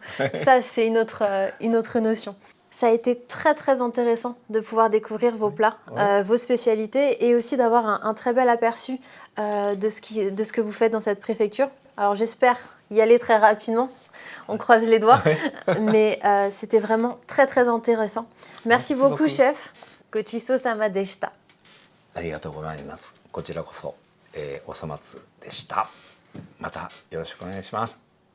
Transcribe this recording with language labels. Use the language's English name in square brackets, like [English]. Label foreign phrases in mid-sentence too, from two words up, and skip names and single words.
[French] Ça, c'est une autre notion. Ça a été très très intéressant de pouvoir découvrir vos plats, vos spécialités et aussi d'avoir un très bel aperçu de ce que vous faites dans cette préfecture. Alors j'espère y aller très rapidement, on croise les doigts, mais c'était vraiment très très intéressant. Merci beaucoup chef. [Japanese] ごちそうさまでした. ありがとうございます。こちらこそ、お粗末でした。またよろしくお願いします。